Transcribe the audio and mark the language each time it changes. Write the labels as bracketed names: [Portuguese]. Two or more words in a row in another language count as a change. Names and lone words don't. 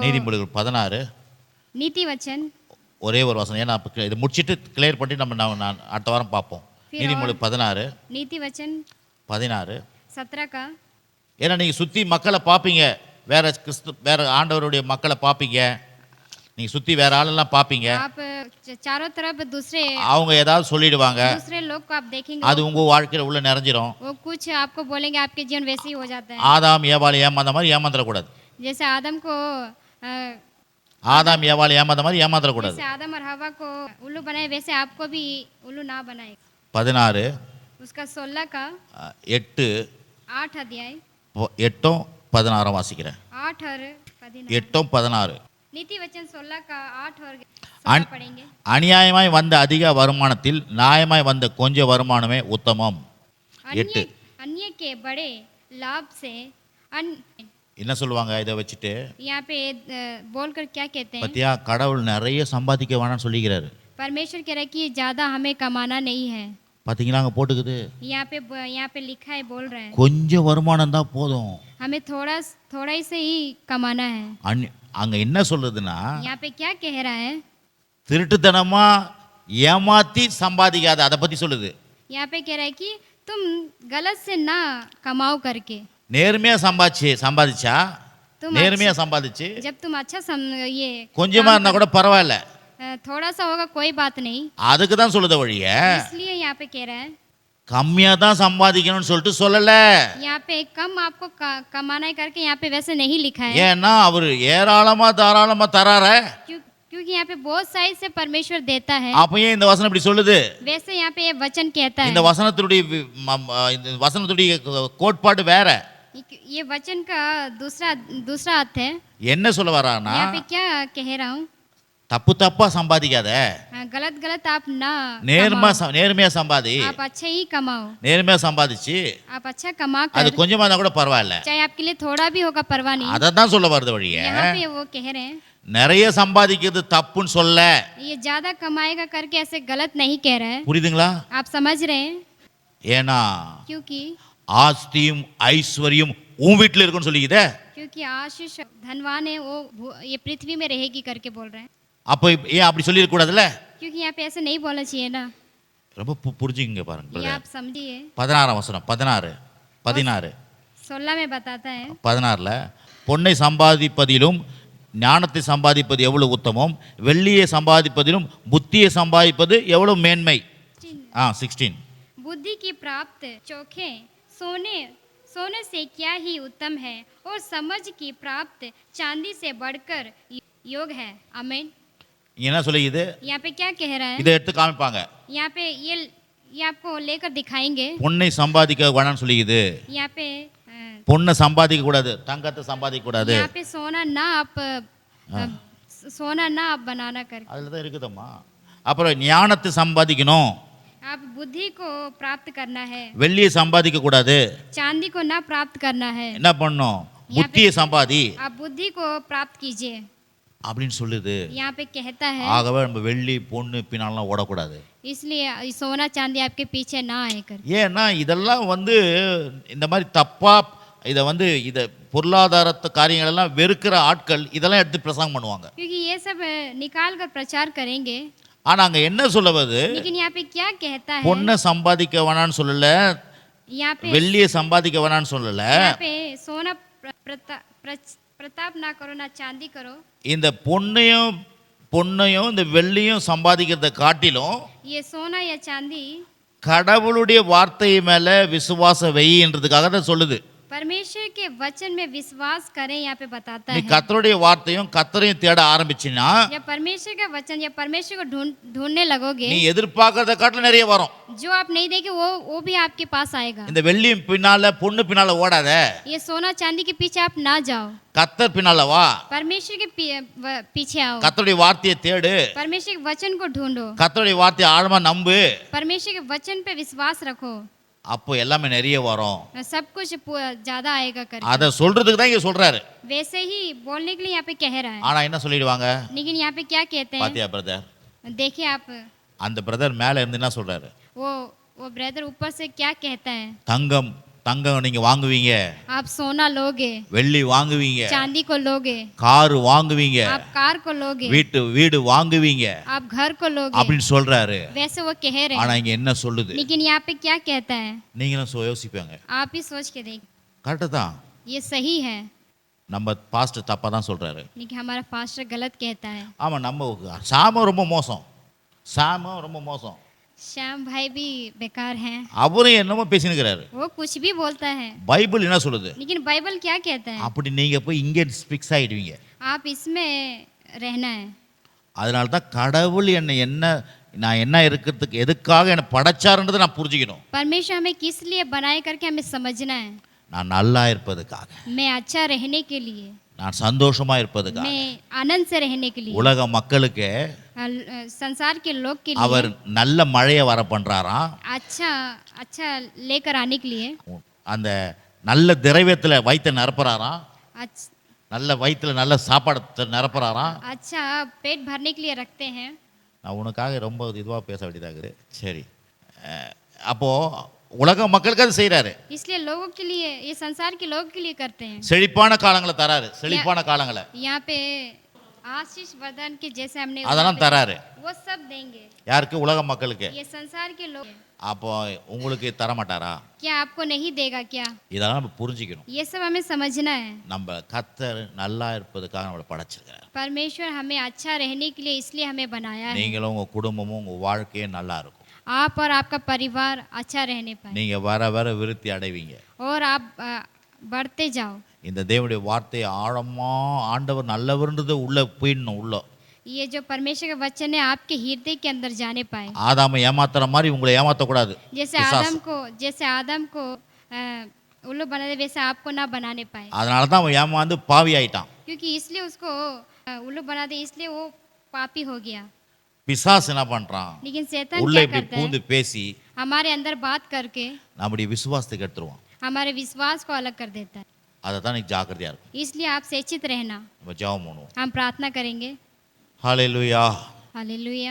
[Tamil] நீதிமொழிகள் 16 [Hindi] नीति वचन [Tamil] ஒரே ஒரு வசனம், ஏன்னா இது முடிச்சிட்டு கிளியர் பண்ணி நம்ம அடுத்த வாரம் பார்ப்போம். நீதிமொழி 16 [Hindi] नीति वचन 17 17 का [Tamil] ஏன்னா நீங்கள் சுற்றி மக்களை பார்ப்பீங்க, வேற ஆண்டவருடைய மக்களை பார்ப்பீங்க, நீங்கள் சுற்றி வேற ஆளெல்லாம் பார்ப்பீங்க, [Hindi] आप चारों तरफ दूसरे [Tamil] அவங்க ஏதாவது சொல்லிடுவாங்க, [Hindi] दूसरे लोग को आप देखेंगे, [Tamil] அது உங்கள் வாழ்க்கையில் உள்ள நிறைஞ்சிரும். [Hindi] वो कुछ आपको बोलेंगे, आपके जीवन वैसे ही हो जाता है। [Tamil] ஆதாம் ஏவாள் ஏமாந்த மாதிரி ஏமாந்துடக்கூடாது. [Hindi] जैसे आदम को [Tamil] ஆதாம் ஏவாள் ஏமாந்த மாதிரி ஏமாந்துடக்கூடாது. [Hindi] जैसे आदम और हवा को उल्लू बनाए, वैसे आपको भी उल्लू ना बनाए। 16 उसका 16 का 8 8 अध्याय [Tamil] 8 16 வாசிக்கிறேன். [Hindi] 8 और 16 8 16 नीति वचन 16 का 8 और 16 [Tamil] அந்- [Hindi] पढ़ेंगे। [Tamil] அநியாயமாய் வந்த அதிக வருமானத்தில் நியாயமாய் வந்த கொஞ்ச வருமானமே உத்தமம். [Hindi] अन्य 8 अन्य के बड़े लाभ से [Tamil] என்ன சொல்லுவாங்க இதை வச்சுட்டு? [Hindi] यहाँ पे बोलकर क्या कहते हैं? [Tamil] பத்தியா, கடவுள் நிறைய சம்பாதிக்க வேணாம்னு சொல்லிக்கிறாரு. [Hindi] परमेश्वर कह रहा है कि ज्यादा हमें कमाना नहीं है। [Tamil] பார்த்தீங்களா அங்கே போட்டுக்குது, [Hindi] यहाँ पे लिखा है, बोल रहा है [Tamil] கொஞ்சம் வருமானம் தான் போதும். [Hindi] हमें थोड़ा ही से ही कमाना है। [Tamil] அங்கே என்ன சொல்றதுன்னா, [Hindi] यहाँ पे क्या कह रहा है? [Tamil] திருட்டுத்தனமா ஏமாத்தி சம்பாதிக்காத, அதை பற்றி சொல்லுது. [Hindi] यहाँ पे कह रहा है कि तुम गलत से ना कमाओ करके, [Tamil] நேர்மையாக சம்பாதிச்சா [Hindi] तुम [Tamil] நேர்மையாக சம்பாதிச்சு [Hindi] जब तुम अच्छा ये [Tamil] கொஞ்சமாக இருந்தால் கூட பரவாயில்ல, [Hindi] थोड़ा सा होगा कोई बात नहीं, [Tamil] அதுக்கு தான் சொல்லுத வழிய [Hindi] इसलिए यहाँ पे कह रहा है। [Tamil] கம்மியாக தான் சம்பாதிக்கணும்னு சொல்லிட்டு சொல்லலை. [Hindi] यहाँ पे कम आपको कमाना है करके यहाँ पे वैसे नहीं लिखा है, [Tamil] ஏன்னா அவர் ஏராளமாக தாராளமாக தரார. [Hindi] क्योंकि यहाँ पे बहुत साइज से परमेश्वर देता है। [Tamil] அப்பயே இந்த வசனம் இப்படி சொல்லுது. [Hindi] वैसे यहाँ पे ये वचन कहता [Tamil] இந்த [Hindi] है, [Tamil] வசனத்துடைய கோட்பாடு வேற. [Hindi] ये वचन का दूसरा अर्थ है। [Tamil] என்ன சொல்ல வரானா, [Hindi] यहाँ पे क्या कह रहा हूँ? [Tamil] தப்பா சம்பாதிக்காத, [Hindi] गलत आप ना [Tamil] நேர்மையா சம்பாதி. [Hindi] आप अच्छे ही कमाओ, [Tamil] நேர்மையா சம்பாதிச்சு [Hindi] आप अच्छा कमा [Tamil] அது [Hindi] कर, [Tamil] கொஞ்சமா இருந்தா கூட பரவாயில்ல, [Hindi] चाहे आपके लिए थोड़ा भी होगा परवाह नहीं। [Tamil] அதை தான் சொல்ல வருது வழிய. [Hindi] यहाँ पे वो कह रहे हैं [Tamil] நிறைய சம்பாதிக்கிறது தப்புன்னு சொல்ல. [Hindi] ये ज्यादा कमाएगा करके ऐसे गलत नहीं कह रहे हैं, [Tamil] புரியுதுங்களா? [Hindi] आप समझ रहे हैं? [Tamil] ஏன்னா [Hindi] क्योंकि [Tamil] ஆஸ்தியும் ஐஸ்வர்யம் உன் வீட்டில் இருக்குன்னு சொல்லிக்குதே. [Hindi] क्योंकि आशीष धनवान है, वो ये पृथ्वी में रहेगी करके बोल रहे हैं। [Tamil] அப்போ ஏன் அப்படி சொல்லிருக்க கூடாதுல்ல? [Hindi] क्योंकि यहाँ पे ऐसे नहीं बोलना चाहिए ना, [Tamil] ரொம்ப புரிஞ்சுங்க பாருங்க [Hindi] ये brother. आप समझिए। [Tamil] 16 வசனம் 16 [Hindi] 16 में बताता है, [Tamil] 16ல பொன்னை சம்பாதிப்பதிலும் ஞானத்தை சம்பாதிப்பது எவ்வளவு உத்தமம், வெள்ளியை சம்பாதிப்பதிலும் புத்தியை சம்பாதிப்பது எவ்வளவு மேன்மை. [Hindi] 16 बुद्धि की प्राप्त चोखे सोने से क्या ही उत्तम है, और समझ की प्राप्त चांदी से बढ़कर योग है। आमीन। [Tamil] என்ன சொல்லிக்குது? [Hindi] यहाँ पे क्या कह रहा है? [Tamil] இதை எடுத்து காமிப்பாங்க. [Hindi] यहाँ पे ये आपको लेकर दिखाएंगे। [Tamil] பொன்னை சம்பாதிக்க வேணாம்னு சொல்லிக்குது. [Hindi] यहाँ पे [Tamil] பொண்ணை சம்பாதிக்க கூடாது, தங்கத்தை சம்பாதிக்க கூடாது. [Hindi] यहाँ पे सोना ना आप बनाना कर, [Tamil] அதில் தான் இருக்குதம்மா. அப்புறம் ஞானத்தை சம்பாதிக்கணும், [Hindi] आप बुद्धि को प्राप्त करना है, [Tamil] வெள்ளியை சம்பாதிக்க கூடாது. [Hindi] चांदी को ना प्राप्त करना है, [Tamil] என்ன பண்ணும்? புத்தியை சம்பாதி [Hindi] आप बुद्धि को प्राप्त कीजिए, [Tamil] அப்படின்னு சொல்லுது. [Hindi] यहाँ पे कहता है। [Tamil] ஆகவே நம்ம வெள்ளி பொண்ணு பின்னாலாம் ஓடக்கூடாது. [Hindi] इसलिए सोना चांदी आपके पीछे ना आए कर, [Tamil] ஏன்னா இதெல்லாம் இந்த மாதிரி தப்பா இதை பொருளாதாரத்து காரியங்கள் எல்லாம் வெறுக்கிற ஆட்கள் இதெல்லாம் எடுத்து பிரசங்கம் பண்ணுவாங்க. [Hindi] क्योंकि ये सब निकाल कर प्रचार करेंगे। [Tamil] ஆனா அங்க என்ன சொல்லவது? [Hindi] लेकिन यहाँ पे क्या कहता है? [Tamil] பொண்ணை சம்பாதிக்க வேணான்னு சொல்லல, [Hindi] यहाँ पे [Tamil] வெள்ளியை சம்பாதிக்க வேணான்னு சொல்லல, [Hindi] यहाँ पे सोना प्रताप ना करो, ना चांदी करो। [Tamil] இந்த பொண்ணையும் இந்த வெள்ளியும் சம்பாதிக்கிறத காட்டிலும் [Hindi] ये सोना या चांदी [Tamil] கடவுளுடைய வார்த்தை மேல விசுவாசம் வைன்றதுக்காக தான் சொல்லுது. [Hindi] परमेश्वर के वचन में विश्वास करें, यहाँ पे बताता [Tamil] நீ [Hindi] है। [Tamil] கர்த்தருடைய வார்த்தையும் கர்த்தரையும் தேட ஆரம்பிச்சினா [Hindi] या परमेश्वर का वचन या परमेश्वर को ढूंढने लगोगे, [Tamil] நீ எதிர்பார்க்கறத காட்டிலும் நிறைய வரும். [Hindi] जो आप नहीं देखे वो भी आपके पास आएगा। [Tamil] இந்த வெள்ளி பின்னால பொண்ணு பின்னால ஓடாத, [Hindi] ये सोना चांदी के पीछे आप ना जाओ, [Tamil] கர்த்தர் பின்னால வா. [Hindi] परमेश्वर के पीछे आओ, [Tamil] கர்த்தருடைய வார்த்தையை தேடு, [Hindi] परमेश्वर के वचन को ढूंढो, [Tamil] கர்த்தருடைய வார்த்தையை ஆழமா நம்பு. [Hindi] परमेश्वर के वचन पे विश्वास रखो, [Tamil] அப்போ எல்லாமே நிறைய வரும். [Hindi] सब कुछ ज्यादा आएगा कर। [Tamil] அதை சொல்றதுக்கு தான் இங்க சொல்றாரு. [Hindi] वैसे ही बोलने के लिए यहाँ पे कह रहा है। [Tamil] ஆனா என்ன சொல்லிடுவாங்க? [Hindi] लेकिन यहाँ पे क्या कहते हैं? [Tamil] பாத்தியா பிரதர்? [Hindi] देखिए आप, [Tamil] அந்த பிரதர் மேல இருந்து என்ன சொல்றாரு? [Hindi] वो ब्रदर ऊपर से क्या कहता है? [Tamil] தங்கம் நீங்க வாங்குவீங்க, [Hindi] आप सोना लोगे, [Tamil] வெள்ளி வாங்குவீங்க, [Hindi] चांदी को लोगे, [Tamil] கார் வாங்குவீங்க, [Hindi] आप कार को लोगे, [Tamil] வீடு வாங்குவீங்க [Hindi] आप घर को लोगे, [Tamil] அப்படின்னு சொல்றாரு. [Hindi] वैसे वो कह रहे [Tamil] ஆனா [Hindi] हैं। [Tamil] இங்க என்ன சொல்லுது? [Hindi] लेकिन यहाँ पे क्या कहता है? [Tamil] நீங்களும் யோசிப்பாங்க. [Hindi] आप ही सोच के देख, [Tamil] கரெக்டு தான். [Hindi] ये सही है, [Tamil] நம்ம பாஸ்டர் தப்பாக தான் சொல்கிறாரு. [Hindi] लेकिन हमारा पास्टर गलत कहता है। [Tamil] ஆமாம், நம்ம சாமும் ரொம்ப மோசம், சாமும் ரொம்ப மோசம். [Hindi] श्याम भाई भी बेकार हैं, [Tamil] அவரும் என்னமோ பேசினுக்கிறாரு. [Hindi] वो कुछ भी बोलता है, [Tamil] பைபிள் என்ன சொல்லுது? [Hindi] लेकिन बाइबल क्या कहता है? [Tamil] அப்படி நீங்கள் போய் இங்கே ஃபிக்ஸ் ஆகிடுவீங்க. [Hindi] आप इसमें रहना है। [Tamil] அதனால தான் கடவுள் நான் என்ன இருக்கிறதுக்கு எதுக்காக என்னை படைச்சாருன்றதை நான் புரிஞ்சுக்கணும். [Hindi] परमेश्वर हमें किस लिए बनाए करके हमें समझना है। [Tamil] நான் நல்லா இருப்பதுக்காக, [Hindi] मैं अच्छा रहने के लिए, [Tamil] நான் சந்தோஷமா இருப்பதுக்காக, [Hindi] मैं आनंद से रहने के लिए, [Tamil] உலக மக்களுக்கு [Hindi] संसार के लोग के [Tamil] அவர் [Hindi] लिए [Tamil] நல்ல மழையை வர பண்றாராம். [Hindi] अच्छा अच्छा लेकर आने के लिए, [Tamil] அந்த நல்ல திரவியத்தில் வயிற்றை நிரப்புறாராம். [Hindi] अच्छा [Tamil] நல்ல வயிற்றுல நல்ல சாப்பாடு நிரப்புறாராம். [Hindi] अच्छा पेट भरने के लिए रखते हैं। [Tamil] நான் உனக்காக ரொம்ப இதுவாக பேச வேண்டியதாகுது. சரி, அப்போ உலக மக்களுக்கு அது செய்கிறாரு. [Hindi] इसलिए लोगों के लिए, ये संसार के लोगों के लिए करते हैं। [Tamil] செழிப்பான காலங்களை தராரு, செழிப்பான காலங்களை [Hindi] यहाँ पे आशीष वरदान के जैसे हमने [Tamil] அதெல்லாம் தராரு. [Hindi] वो सब देंगे। [Tamil] யாருக்கு? உலக மக்களுக்கு. [Hindi] ये संसार के लोग, [Tamil] அப்போ உங்களுக்கு தர மாட்டாரா? [Hindi] क्या आपको नहीं देगा क्या? [Tamil] இதெல்லாம் நம்ம புரிஞ்சுக்கணும். [Hindi] ये सब हमें समझना है। [Tamil] நம்ம கர்த்தர் நல்லா இருப்பதுக்காக நம்மளை படைச்சிருக்கிறார். [Hindi] परमेश्वर हमें अच्छा रहने के लिए इसलिए हमें बनाया है। [Tamil] நீங்களும் உங்க குடும்பமும் உங்க வாழ்க்கையும் நல்லா இருக்கும். [Hindi] आप और आपका परिवार अच्छा रहने पाए [Tamil] நீங்க வர வர விருத்தி அடைவீங்க. [Hindi] और आप बढ़ते जाओ। [Tamil] இந்த தேவனுடைய வார்த்தை ஆழமா ஆண்டவர் நல்லவர்ன்றது உள்ள போயிடணும். உள்ள [Hindi] ये जो परमेश्वर का वचन है आपके हृदय के अंदर जाने पाए। [Tamil] ஆதாமை ஏமாத்துற மாதிரி உங்களை ஏமாத்தக்கூடாது. [Hindi] जैसे आदम को उल्लू बनाने वैसे आपको ना बनाने पाए। [Tamil] அதனால தான் அவன் ஏமாந்து பாவி ஆயிட்டான். [Hindi] क्योंकि इसलिए उसको उल्लू बना दे, इसलिए वो पापी हो गया। [Tamil] பிசாசு என்ன பண்றான்? [Hindi] लेकिन शैतान [Tamil] உள்ள [Hindi] क्या [Tamil] இப்படி [Hindi] करता [Tamil] பூந்து [Hindi] है? [Tamil] பேசி [Hindi] हमारे अंदर बात करके [Tamil] நம்முடைய விசுவாசத்துக்கு எடுத்துருவான். [Hindi] हमारे विश्वास को अलग कर देता है। [Tamil] அதை தான் நீ ஜாக்கிரதையா இருக்கும். [Hindi] इसलिए आप सचेत रहना। [Tamil] நம்ம ஜெபம் பண்ணுவோம். [Hindi] हम प्रार्थना करेंगे। [Tamil] ஹல்லேலூயா. [Hindi] हालेलुया।